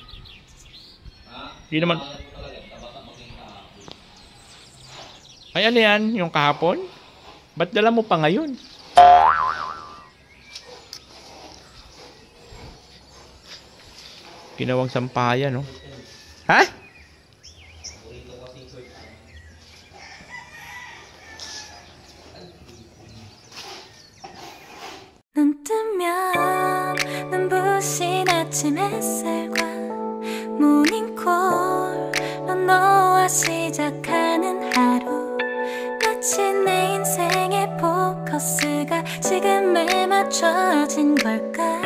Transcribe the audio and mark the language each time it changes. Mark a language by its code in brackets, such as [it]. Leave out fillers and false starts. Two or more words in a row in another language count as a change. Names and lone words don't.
[tl] Di naman. Ay, ano yan? Yung kahapon? Ba't dala mo pa ngayon? Ginawang sampayan, no? Ha? [ko] 눈 뜨면 눈부신 아침 햇살과 모닝콜로 너와 시작하는 하루 마치 내 인생의 포커스가 지금에 맞춰진 걸까